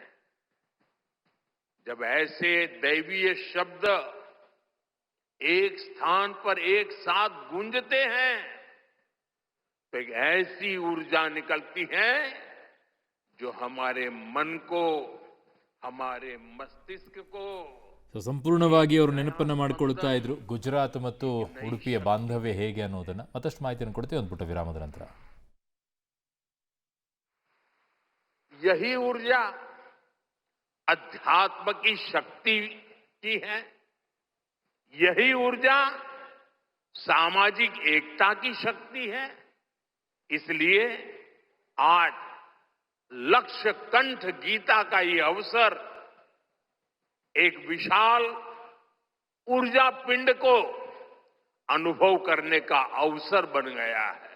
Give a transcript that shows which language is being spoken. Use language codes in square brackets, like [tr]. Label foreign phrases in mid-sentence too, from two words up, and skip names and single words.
[hi] जब ऐसे दैवीय शब्द एक स्थान पर एक साथ गूंजते हैं, तो एक ऐसी ऊर्जा निकलती है जो हमारे मन को, हमारे मस्तिष्क को [kn] ಸೊ ಸಂಪೂರ್ಣವಾಗಿ ಅವರು ನೆನಪನ್ನು ಮಾಡಿಕೊಳ್ತಾ ಇದ್ರು ಗುಜರಾತ್ ಮತ್ತು ಉಡುಪಿಯ ಬಾಂಧವ್ಯ ಹೇಗೆ ಅನ್ನೋದನ್ನು. ಮತ್ತಷ್ಟು ಮಾಹಿತಿಯನ್ನು ಕೊಡ್ತೀವಿ ಒಂದು ಪುಟ್ಟ ವಿರಾಮದ ನಂತರ. [hi] यही ऊर्जा अध्यात्म की शक्ति की है। यही ऊर्जा सामाजिक एकता की शक्ति है। इसलिए आज लक्ष्य कंठ गीता का ये अवसर एक विशाल ऊर्जा पिंड को अनुभव करने का अवसर बन गया है।